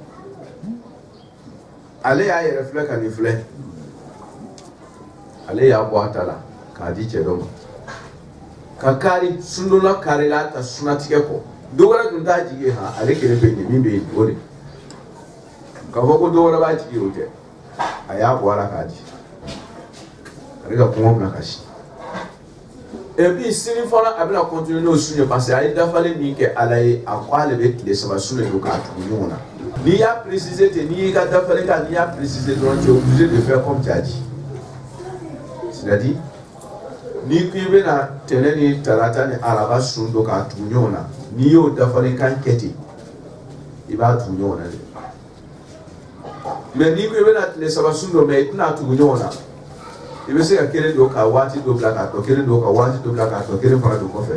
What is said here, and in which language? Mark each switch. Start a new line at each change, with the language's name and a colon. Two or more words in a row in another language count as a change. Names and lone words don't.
Bambara: ale y'a yɛrɛ filɛ ka nin filɛ ale y'a bɔ a ta la k'a di cɛ dɔ ma ka kari sundonna kari la ta sunatigɛ kɔ dɔ wɛrɛ tun t'a jigi ha ale kelen bɛ yen min bɛ yen o de k'a fɔ ko dɔ wɛrɛ b'a jigi o tɛ a y'a bɔ a la k'a di ale ka kɔngɔ bila ka si
French: et puis
Bambara: sini fana a bɛna continuer n'o sun ye
French: parce que
Bambara: a ye dafalen min kɛ ala ye a ko ale bɛ tile saba sun de don k'a tugu ɲɔgɔn na n'i y'a préciser ten n'i y'i ka dafalen kan n'i y'a préciser dɔrɔn
French: tu es obligé de faire comme tu as dit c'est-à-dire
Bambara: n'i ko i bɛna tɛnɛ ni talata ni araba sun don k'a tugu ɲɔgɔn na n'i y'o dafalen kan kɛ ten i b'a tugu ɲɔgɔn na de mais n'i ko i bɛna tile saba sun don mais i tɛna tugu ɲɔgɔn na i bɛ se ka kelen don ka waati dɔ bila k'a tɔ kelen don ka waati dɔ bila k'a tɔ kelen fana don kɔfɛ